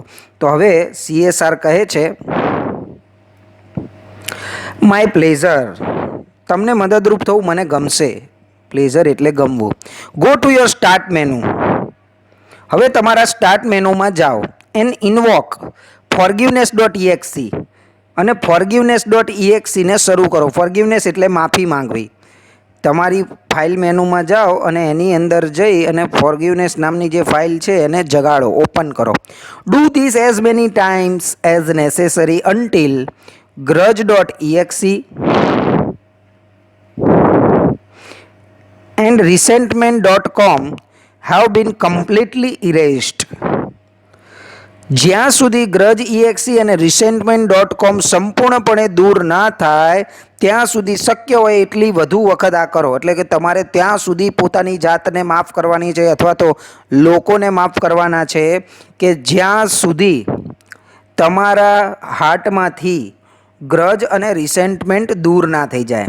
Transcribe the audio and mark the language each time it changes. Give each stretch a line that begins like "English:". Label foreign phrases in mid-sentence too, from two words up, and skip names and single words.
Gujarati: તો હવે CSR કહે છે
English: my pleasure,
Gujarati: તમને મદદરૂપ થવું મને ગમશે.
English: પ્લેઝર
Gujarati: એટલે ગમવું.
English: go to your start menu.
Gujarati: હવે તમારા સ્ટાર્ટ મેનુમાં જાઓ
English: and invoke forgiveness.exe
Gujarati: અને forgiveness.exe ને શરૂ કરો. ફોરગિવનેસ એટલે માફી માંગવી. તમારી ફાઇલ મેનુમાં જાઓ અને એની અંદર જઈ અને ફોરગિવનેસ નામની જે ફાઇલ છે એને જગાડો, ઓપન કરો.
English: do this as many times as necessary until grudge.exe and resentment.com have been completely erased.
Gujarati: જ્યાં સુધી ગ્રજ EXE અને resentment.com સંપૂર્ણપણે દૂર ના થાય ત્યાં સુધી શક્ય હોય એટલી વધુ વખત આ કરો. એટલે કે તમારે ત્યાં સુધી પોતાની જાતને માફ કરવાની છે અથવા તો લોકોને માફ કરવાના છે કે જ્યાં સુધી તમારા હાર્ટમાંથી ગ્રજ અને રિસેન્ટમેન્ટ દૂર ના થઈ જાય.